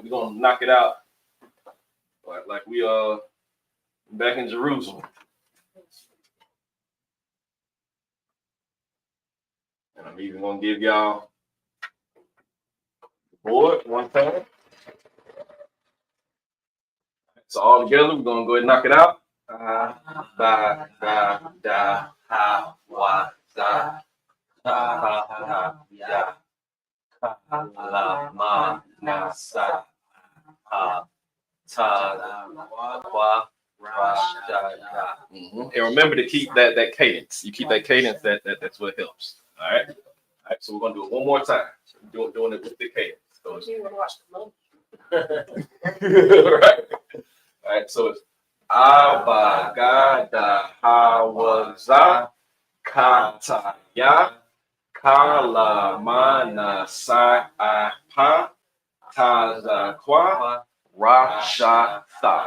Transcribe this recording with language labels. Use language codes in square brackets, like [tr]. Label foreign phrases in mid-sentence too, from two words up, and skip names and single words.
[en] We're gonna knock it out like we back in Jerusalem. And I'm even gonna give y'all the board one time. So all together, we're gonna go ahead and knock it out. Ba ga da ha wa za ha ha ya ka la ma na sa ha ta wa ra da da. And remember to keep that cadence. You keep that cadence. That's what helps. All right. All right. So we're gonna do it one more time. Doing it with the cadence. So right. All right. So it's [ar] Abagada Hawaza Kataya Kala Mana Sa Pa Tazakwa Rasha Tha.